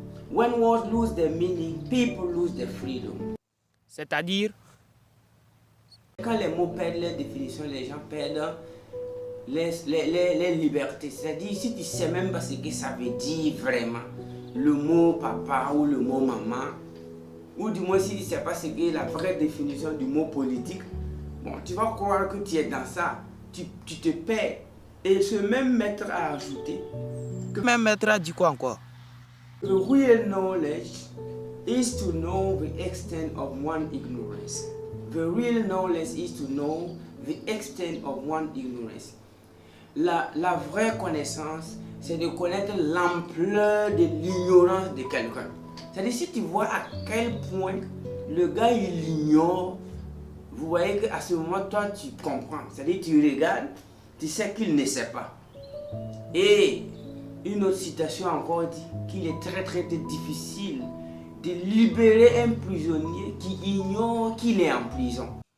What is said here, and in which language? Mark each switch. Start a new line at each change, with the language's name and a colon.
English: When words lose their meaning, people lose their freedom.
French: C'est-à-dire, quand les mots perdent leur définition, les gens perdent les libertés. C'est-à-dire, si tu ne sais même pas ce que ça veut dire vraiment, le mot papa ou le mot maman, ou du moins si tu ne sais pas ce qu'est la vraie définition du mot politique, bon, tu vas croire que tu es dans ça, tu te perds. Et ce même maître a ajouté que même maître a dit quoi encore?
English: The real knowledge is to know the extent of one's ignorance. The real knowledge is to know the extent of one's ignorance.
French: La vraie connaissance, c'est de connaître l'ampleur de l'ignorance de quelqu'un. C'est-à-dire, si tu vois à quel point le gars il ignore, vous voyez qu'à ce moment, toi tu comprends. C'est-à-dire, tu regardes, tu sais qu'il ne sait pas. Et une autre citation encore dit qu'il est très difficile de libérer un prisonnier qui ignore qu'il est en prison.